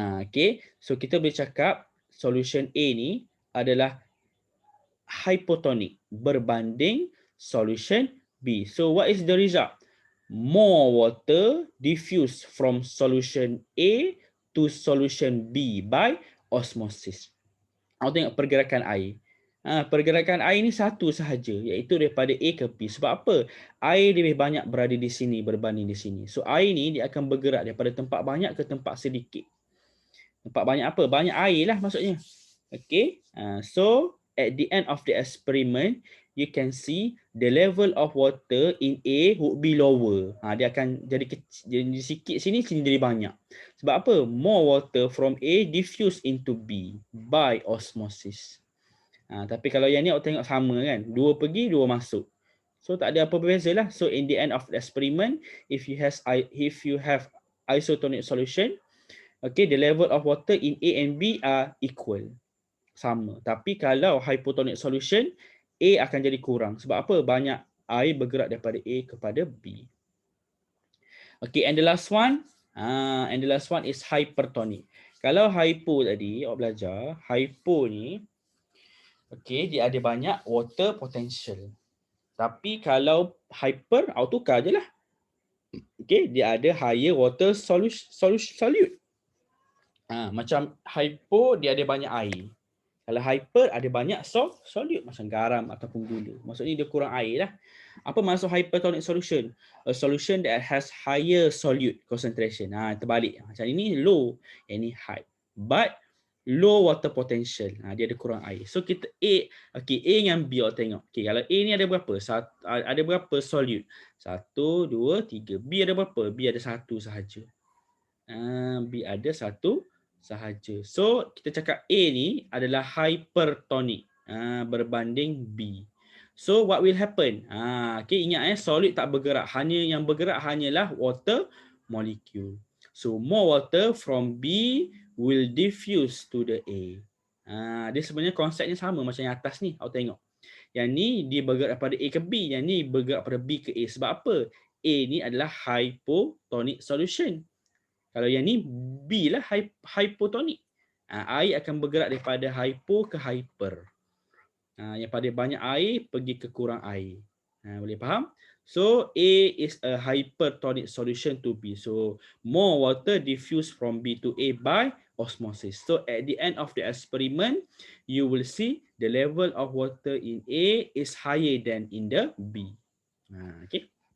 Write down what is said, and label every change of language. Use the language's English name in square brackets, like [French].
[Malay] Okay, so kita boleh cakap solution A ni adalah hypotonic berbanding solution B. [English] So what is the result? More water diffuse from solution A to solution B by osmosis. [Malay] Awak tengok pergerakan air. Pergerakan air ni satu sahaja, iaitu daripada A ke B. Sebab apa? Air lebih banyak berada di sini berbanding di sini. So air ni dia akan bergerak daripada tempat banyak ke tempat sedikit. Tempat banyak apa? Banyak air lah maksudnya. Okay. [English] So at the end of the experiment, you can see the level of water in A would be lower. [Malay] Dia akan jadi kecil, jadi sikit sini jadi banyak. Sebab apa? [English] More water from A diffuse into B by osmosis. [Malay] Tapi kalau yang ni awak tengok sama kan? Dua pergi, dua masuk. So tak ada apa berbeza lah. [English] So in the end of the experiment, if you have isotonic solution, okay, the level of water in A and B are equal. [Malay] Sama. Tapi kalau hypotonic solution, A akan jadi kurang. Sebab apa? Banyak air bergerak daripada A kepada B. [English] Okay, and the last one is hypertonic. [Malay] Kalau hypo tadi, awak belajar, hypo ni, okay, dia ada banyak [English] water potential. [Malay] Tapi kalau hyper, awak tukar je lah. Okay, dia ada [English] higher water solute. [Malay] Macam hypo, dia ada banyak air. Kalau hyper ada banyak solute macam garam ataupun gula. Maksudnya dia kurang air lah. Apa maksud hypertonic solution? [English] A solution that has higher solute concentration. [Malay] Terbalik. Macam ini low, yang ni high. [English] But low water potential. [Malay] Dia ada kurang air. So kita A dengan B awak tengok. Okay, kalau A ni ada berapa? Ada berapa solute? 1, 2, 3. B ada berapa? B ada 1 sahaja. B ada 1 sahaja. So kita cakap A ni adalah hypertonic berbanding B. [English] So what will happen? Okay, [Malay] ingat solid tak bergerak. Hanya yang bergerak hanyalah [English] water molecule. So more water from B will diffuse to the A. [Malay] Dia sebenarnya konsepnya sama macam yang atas ni. Awak tengok. Yang ni dia bergerak daripada A ke B. Yang ni bergerak daripada B ke A. Sebab apa? A ni adalah hypotonic solution. Kalau yang ni B lah hypotonic. Air akan bergerak daripada hypo ke hyper. Yang pada banyak air pergi ke kurang air. Boleh faham? [English] So A is a hypertonic solution to B. So more water diffused from B to A by osmosis. So at the end of the experiment, you will see the level of water in A is higher than in the B. Okay.